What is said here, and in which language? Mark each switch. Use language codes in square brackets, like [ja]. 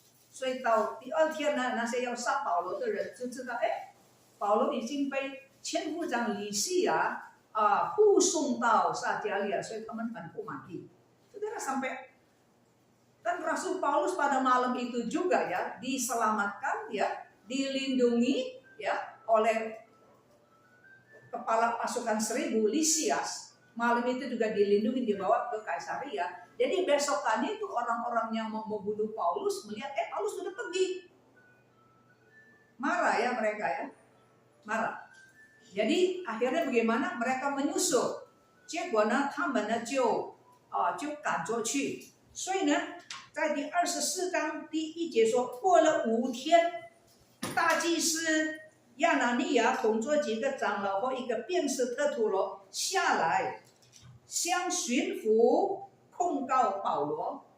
[zh] 所以到第2天呢，那些要杀保罗的人就知道，哎，保罗已经被千夫长以西亚护送到撒加利亚，所以他们很不满意。 [id] Saudara sampai dan Rasul Paulus pada malam itu juga ya diselamatkan ya, dilindungi ya oleh kepala pasukan 1000 Lisias. Malam itu juga dilindungi, dibawa ke Kaisaria. Jadi besokannya itu orang-orang yang mau membunuh Paulus melihat Paulus sudah pergi. Marah ya mereka ya. Marah. Jadi akhirnya bagaimana? Mereka menyusul. [zh] 结果呢，他们呢就赶着去。所以呢，在第24章第1节说，过了5天，大祭司亚拿尼亚同着几个长老和一个辩士特图罗下来，向巡抚控告保罗.